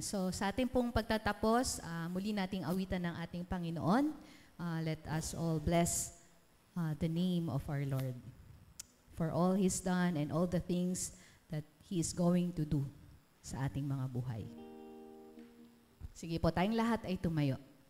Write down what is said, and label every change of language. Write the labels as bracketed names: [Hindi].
[Filipino] So sa ating pong pagtatapos, muli nating awitan ng ating Panginoon. [English] Let us all bless the name of our Lord for all He's done and all the things that He is going to do [Filipino] sa ating mga buhay. Sige po, tayong lahat ay tumayo.